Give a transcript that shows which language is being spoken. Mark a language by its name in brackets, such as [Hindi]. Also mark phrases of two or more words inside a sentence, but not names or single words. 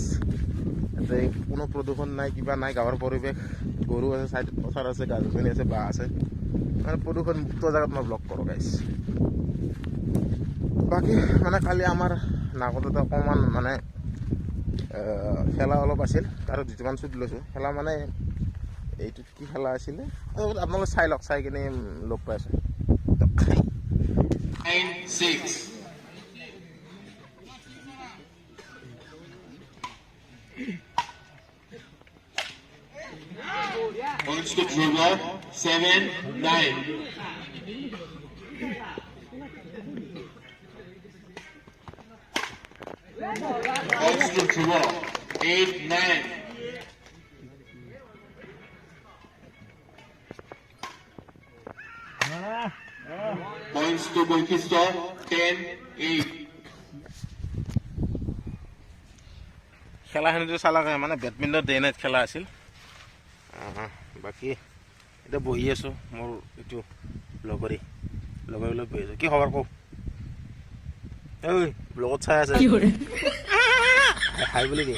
[Assamese] ইয়াতে কোনো প্ৰদূষণ নাই, কিবা নাই, গাঁৱৰ পৰিৱেশ, গৰু আছে, চাইডত পথাৰ আছে, গাছ গছনি আছে, বাঁহ আছে, মানে প্ৰদূষণ মুক্ত জেগাত মই ব্লগ কৰোঁ গাইছ। বাকী মানে কালি আমাৰ নাকততে অকণমান মানে খেলা অলপ আছিল, তাৰ দুটামান শ্বুট লৈছোঁ। খেলা মানে এইটোত কি খেলা আছিলে আপোনালোকে চাই লওক, চাই কিনে লগ পাই আছোঁ। [English] Points to Trevor, 7-9. Points to Trevor, 8-9. Points to Boykisto, 10-8. [Assamese] খেলাখিনিতো চালাকে মানে [English] badminton day night [Assamese] খেলা আছিল। বাকী এতিয়া বহি আছোঁ, মোৰ এইটো লগৰী লগত বহি আছোঁ। কি খবৰ কওঁ? ঐ ব্লগত চাই আছে, হাই বুলি দিয়ে।